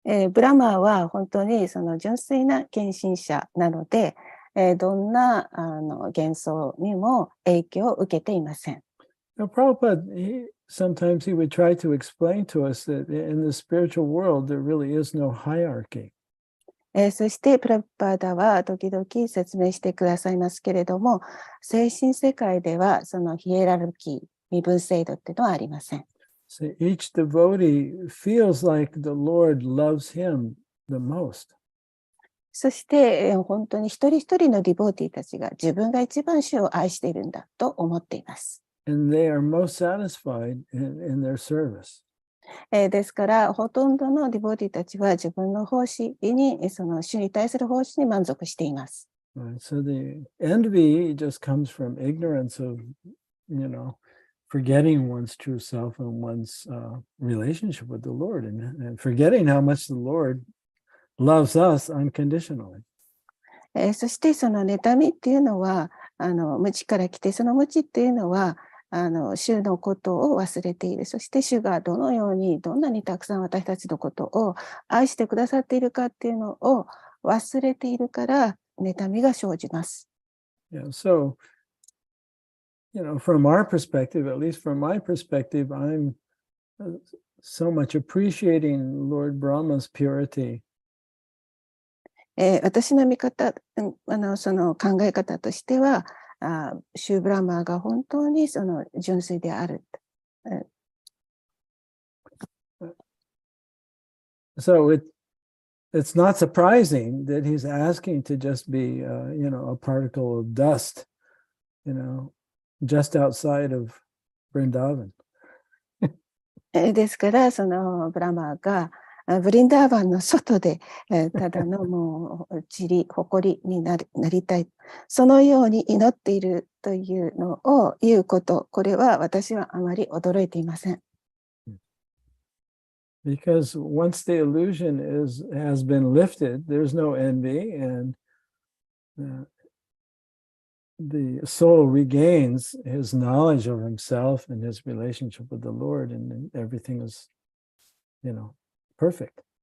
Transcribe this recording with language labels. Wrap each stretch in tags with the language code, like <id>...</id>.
<ja>ブラマーは本当に純粋な献身者なので、どんな幻想にも影響を受けていません。</ja> <en>Now, Prabhupada, sometimes he would try to explain to us that in the spiritual world there really is no hierarchy.</en> <ja>そしてプラブパーダは時々説明してくださいますけれども、精神世界ではヒエラルキー、身分制度っていうのはありません。</ja> <en>So each devotee feels like the Lord loves him the most.</en> <ja>そして本当に一人一人のディボーティーたちが自分が一番主を愛しているんだと思っています。</ja> <en>And they are most satisfied in their service.</en> <ja>ですからほとんどのディボーティーたちは自分の奉仕に主に対する奉仕に満足しています。</ja> <en>Right. So the envy just comes from ignorance of, forgetting one's true self and one's relationship with the Lord, and forgetting how much the Lord loves us unconditionally.</en> <ja>そしてその妬みっていうのは無知から来て、その無知っていうのは主のことを忘れている。そして主がどのように、どんなにたくさん私たちのことを愛してくださっているかっていうのを忘れているから妬みが生じます。</ja> <en>Yeah, so, from our perspective, at least from my perspective, I'm so much appreciating Lord Brahma's purity.</en> <ja>私の見方、その考え方としては、シューブラマーが本当にその純粋である。</ja> <en>So it's not surprising that he's asking to just be, a particle of dust, just outside of Vrindavan.</en> <ja>ですから、そのブラマーがブリンダーバンの外で、ただのもう塵、埃になりたい。そのように祈っているというのを言うこと、これは私はあまり驚いていません。</ja> <en>Because once the illusion has been lifted, there's no envy, and the soul regains his knowledge of himself and his relationship with the Lord, and everything is, perfect.</en>